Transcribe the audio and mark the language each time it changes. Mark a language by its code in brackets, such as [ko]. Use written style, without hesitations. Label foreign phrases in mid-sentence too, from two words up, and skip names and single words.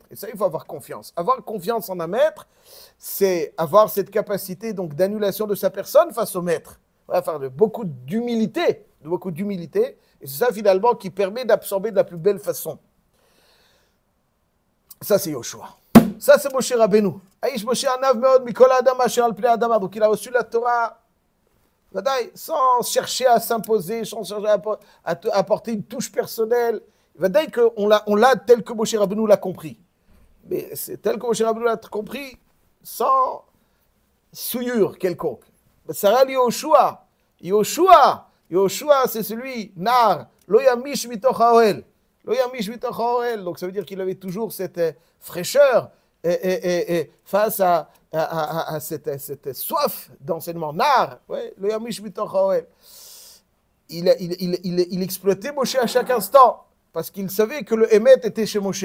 [fr] Et ça, il faut avoir confiance. Avoir confiance en un maître, c'est avoir cette capacité donc d'annulation de sa personne face au maître. Enfin, de beaucoup d'humilité, et c'est ça finalement qui permet d'absorber de la plus belle façon. Ça, c'est Yoshua. Ça, c'est Moshe Rabbeinu. [he] איש משה ענו מאד מכל אדם אשר על פני אדמה. [fr] Donc, il a reçu la Torah sans chercher à s'imposer, sans chercher à apporter une touche personnelle. Vadaï qu'on l'a tel que Moshe Rabbeinu l'a compris. Mais c'est tel que Moshe Rabbeinu l'a compris sans souillure quelconque. Ça rend Yoshua. Yoshua, c'est celui, [he] נער, לא ימיש מתוך האהל. לא ימיש מתוך האהל. [fr] Donc ça veut dire qu'il avait toujours cette fraîcheur et face à cette soif d'enseignement. Nar, ouais, [he] לא ימיש מתוך האהל. [fr] Il exploitait Moshe à chaque instant parce qu'il savait que le Emet était chez Moshe.